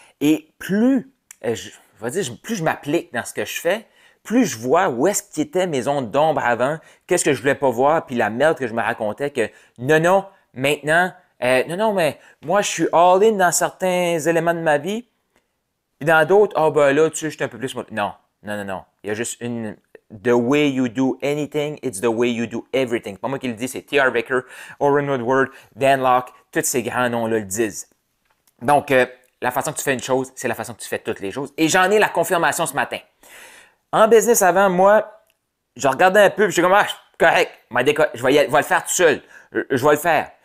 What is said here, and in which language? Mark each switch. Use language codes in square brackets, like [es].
[fr] Et plus je m'applique dans ce que je fais, plus je vois où est-ce qu'étaient mes zones d'ombre avant, qu'est-ce que je voulais pas voir, puis la merde que je me racontais que non, maintenant, non, mais moi, je suis all-in dans certains éléments de ma vie, puis dans d'autres, ben là, tu sais, je suis un peu plus... Non. Il y a juste une... [en] The way you do anything, it's the way you do everything. [fr] Pas moi qui le dis, c'est T.R. Baker, Oren Woodward, Dan Locke, tous ces grands noms-là le disent. Donc, la façon que tu fais une chose, c'est la façon que tu fais toutes les choses. Et j'en ai la confirmation ce matin. En business avant, moi, je regardais un peu, puis je suis comme, ah, correct, je vais le faire tout seul. Je vais le faire.